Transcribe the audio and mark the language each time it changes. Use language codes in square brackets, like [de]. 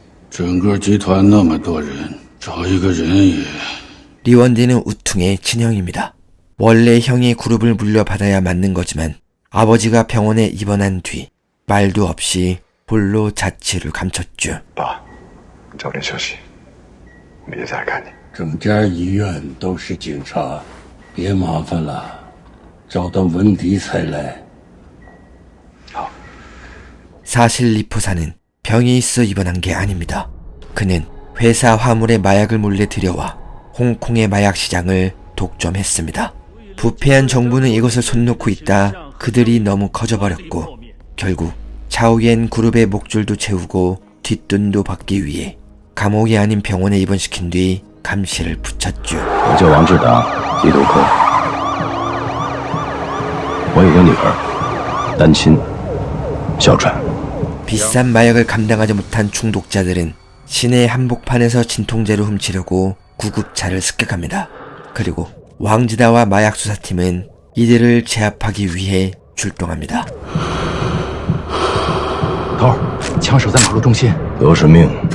[zh] 整个集团那么多人，找一个人也…… [ko] 리원디는 우퉁의 친형입니다. 원래 형이 그룹을 물려받아야 맞는 거지만 아버지가 병원에 입원한 뒤 말도 없이 홀로 자취를 감췄죠. [zh] 爸，早点休息，明天再来看你。整家医院都是警察，别麻烦了，找到文迪才来。 [ko] 사실 리포사는 병이 있어 입원한 게 아닙니다. 그는 회사 화물에 마약을 몰래 들여와 홍콩의 마약 시장을 독점했습니다. 부패한 정부는 이것을 손 놓고 있다 그들이 너무 커져버렸고 결국 차오옌 그룹의 목줄도 채우고 뒷돈도 받기 위해 감옥이 아닌 병원에 입원시킨 뒤 감시를 붙였죠. [zh] 我叫王志达，地头科。我有个女儿，单亲，哮喘。 [ko] 비싼 마약을 감당하지 못한 중독자들은 시내 한복판에서 진통제를 훔치려고 구급차를 습격합니다. 그리고 왕지다와 마약 수사팀은 이들을 제압하기 위해 출동합니다. [zh] 头儿，枪手在马路中心，都是命。